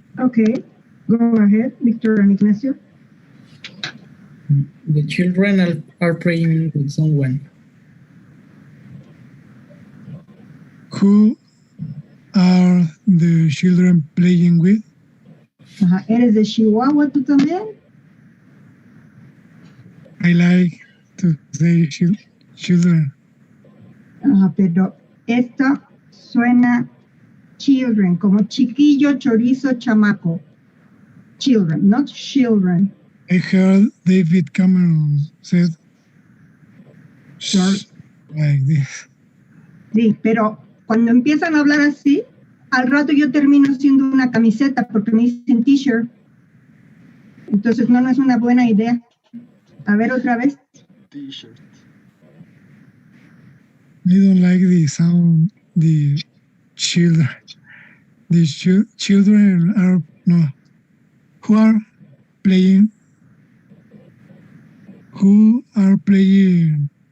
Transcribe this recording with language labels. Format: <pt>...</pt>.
<en>Okay. Go ahead, Victor and Ignacio. The children are playing with someone. Who are the children playing with? Ajá.</en> <es>¿Eres de Chihuahua tú también?</es> <en>I like to say children.</en> <es>Ajá, pero esta suena children, como chiquillo, chorizo, chamaco.</es> <en>Children, not children. I heard David Cameron said like this.</en> <es>Sí, pero cuando empiezan a hablar así, al rato yo termino siendo una camiseta porque me dicen t-shirt. Entonces no es una buena idea. A ver otra vez.</es> <en>T-shirt. I don't like the sound, the children. The children are, no, who are playing? Who are playing?</en>